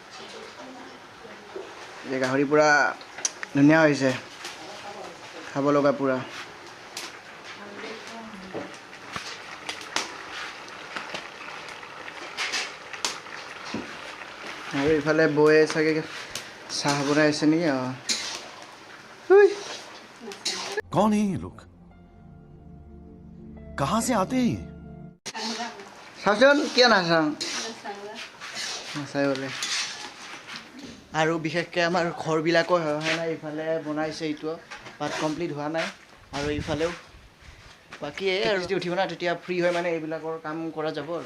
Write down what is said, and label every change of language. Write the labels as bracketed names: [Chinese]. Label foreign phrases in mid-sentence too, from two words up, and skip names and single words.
[Assamese] এই গাহৰি পূৰা ধুনীয়া হৈছে, খাব লগা পূৰা। আৰু ইফালে বৌয়ে চাগে চাহ বনাই আছে নেকি। [Hindi] कौन है ये लोग? कहाँ से आते हैं? [Assamese] চাওঁচোন, কিয় নাচাওঁ, নাচাই বোলে। আৰু বিশেষকৈ আমাৰ ঘৰবিলাকো হোৱা নাই, ইফালে বনাইছে, এইটো পাত কমপ্লিট হোৱা নাই। আৰু ইফালেও বাকী এই আৰু যেতিয়া উঠিব না তেতিয়া ফ্ৰী হয়, মানে এইবিলাকৰ কাম কৰা যাব।